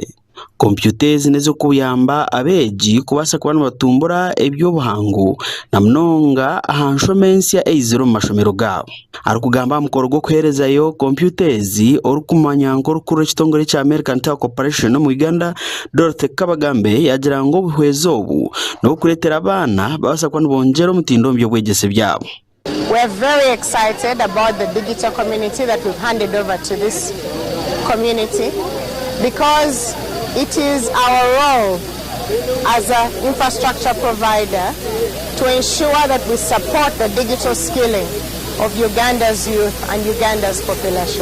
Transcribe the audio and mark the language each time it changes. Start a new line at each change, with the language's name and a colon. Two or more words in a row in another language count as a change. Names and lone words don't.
Nyankole: Kompyuta ezi nizo kuyamba abeegi kubasa kuba nibatumbura eby'obuhangu na munonga aha nshomensya eiziro mu mashomero gaabo. Arikugamba mukoro gw'okuheerezayo kompyuta ezi orikumanya nk'orukuru ekitongole kya American Tower Corporation mu Uganda Dorothy Kabagambe yagira ngo obuhwezi obu n'okureetera abaana babasa kuba nibongyera omutindo mu by'obwegyese byabo.
English: We're very excited about the digital community that we've handed over to this community because it is our role as an infrastructure provider to ensure that we support the digital skilling of Uganda's youth and Uganda's population.